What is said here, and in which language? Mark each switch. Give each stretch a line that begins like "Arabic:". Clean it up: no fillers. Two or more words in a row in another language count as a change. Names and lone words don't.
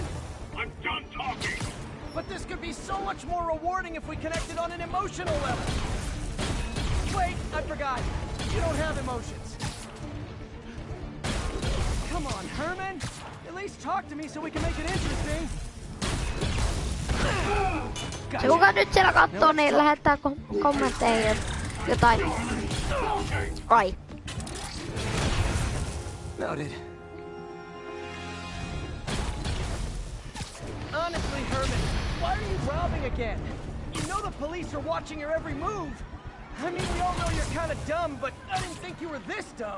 English: I'm done talking! But this could be so much more rewarding if we connected on an emotional level. Wait, I forgot. You don't have emotions. Come on, Herman. At least talk to me so we can make it interesting.
Finnish: Se kuka nyt siellä kattoo, niin lähettää kommentteihin. jotain. Ai.
English: Noted. Honestly, Herman, why are you robbing again? You know the police are watching your every move. I mean, we all know you're kind of dumb, but I didn't think you were this dumb.